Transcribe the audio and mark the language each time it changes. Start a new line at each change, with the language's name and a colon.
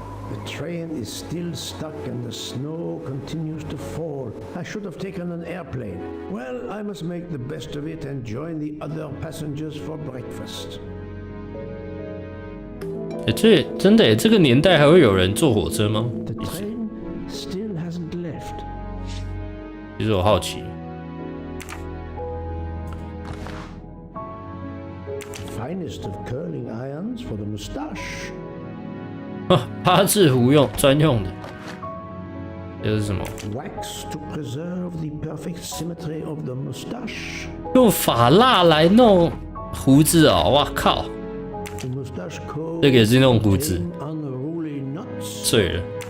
English: The train is still stuck and the snow continues to fall. I should have taken an airplane. Well, I must make the best of it and join the other passengers for breakfast.
Chinese: 这真的耶，这个年代还会有人坐火车吗？
English: The train still hasn't left.
Chinese: 其实我好奇。
English: Finest of curling irons for the moustache.
Chinese: 八字胡用专用的，这是什么？
English: Wax to preserve the perfect symmetry of the moustache.
Chinese: 用发蜡来弄胡子哦！哇靠！
English: The moustache coat
Chinese: 这个也是弄胡子，
English: unruly knots.
Chinese: 碎了。